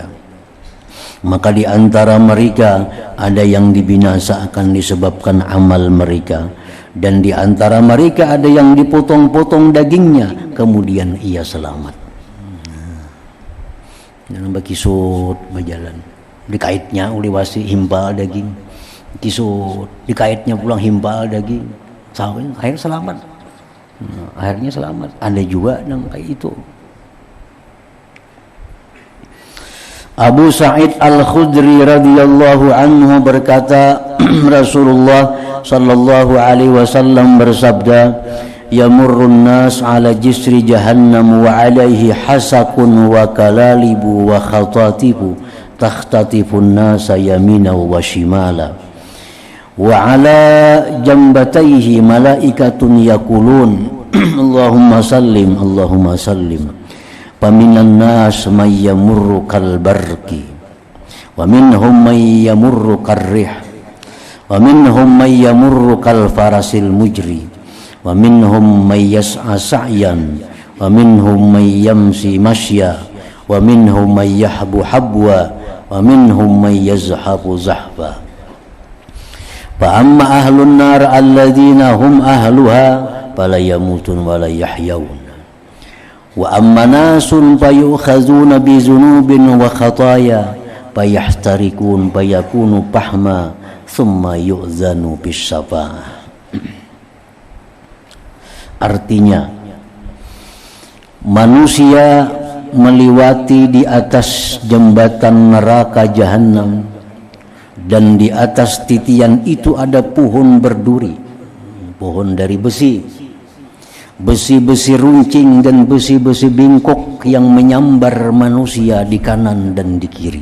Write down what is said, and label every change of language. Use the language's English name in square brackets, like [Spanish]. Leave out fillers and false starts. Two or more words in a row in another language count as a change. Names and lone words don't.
[Indonesian] Maka di antara mereka ada yang dibinasakan disebabkan amal mereka, dan di antara mereka ada yang dipotong-potong dagingnya kemudian ia selamat. [Banjar] Jangan berkisut berjalan, dikaitnya uli wasi himbal daging, kisut dikaitnya pulang himbal daging, sawin akhir selamat. [Indonesian] Akhirnya selamat. Ada juga yang kayak itu. Abu Sa'id Al-Khudri [Arabic] رضي الله عنه [Indonesian] berkata, Rasulullah [Arabic] صلى الله عليه وسلم bersabda، يمر الناس على جسر جهنم وعليه حسك وكلاليب وخطاطيف تختطف الناس يمينا وشمالا وعلى جنبتيه ملائكة يقولون اللهم سلم اللهم سلم. فمن الناس من يمر كالبرق ومنهم من يمر كالريح ومنهم من يمر كالفرس المجري ومنهم من يسعى سعيا ومنهم من يمشي مشيا ومنهم من يحبو حبوا ومنهم من يزحف زحفا. فأما أهل النار الذين هم أهلها فلا يموتون ولا يحيون. وأما ناس فيؤخذون بذنوب وخطايا فيحترقون فيكونون فحما ثم يؤذن بالشفاعة. [Indonesian] Artinya manusia melewati di atas jembatan neraka jahanam, dan di atas titian itu ada pohon berduri, pohon dari besi, besi-besi runcing dan besi-besi bingkok yang menyambar manusia di kanan dan di kiri.